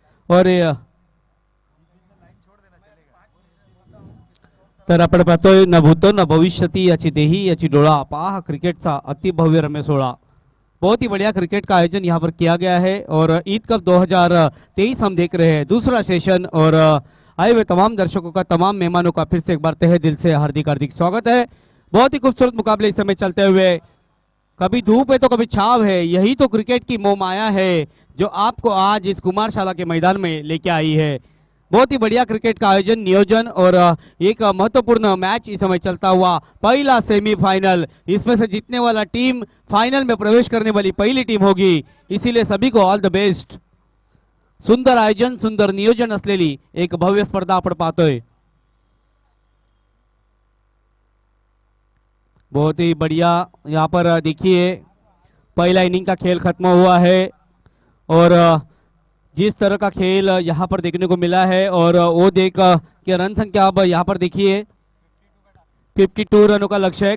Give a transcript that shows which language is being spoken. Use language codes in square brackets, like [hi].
[mr] और तर आपण पाहतोय न भूतो न भविष्यती याची देही याची डोळा पहा क्रिकेटचा अति भव्य रमेशोड़ा। [hi] बहुत ही बढ़िया क्रिकेट का आयोजन यहाँ पर किया गया है और ईद कप 2023 हम देख रहे हैं दूसरा सेशन। और आए हुए तमाम दर्शकों का, तमाम मेहमानों का फिर से एक बार तहे दिल से हार्दिक हार्दिक स्वागत है। बहुत ही खूबसूरत मुकाबले इस समय चलते हुए, कभी धूप है तो कभी छाव है, यही तो क्रिकेट की मोह माया है जो आपको आज इस कुमारशाला के मैदान में लेके आई है। बहुत ही बढ़िया क्रिकेट का आयोजन, नियोजन और एक महत्वपूर्ण मैच इस समय चलता हुआ। पहला सेमीफाइनल, इसमें से जीतने वाला टीम फाइनल में प्रवेश करने वाली पहली टीम होगी, इसीलिए सभी को [en] All the best. [mr] सुंदर आयोजन, सुंदर नियोजन असलेली एक भव्य स्पर्धा आपण पाहतोय। [hi] बहुत ही बढ़िया यहाँ पर देखिए पहला इनिंग का खेल खत्म हुआ है और जिस तरह का खेल यहाँ पर देखने को मिला है और वो देख के रन संख्या अब यहाँ पर देखिए 52 रनों का लक्ष्य है।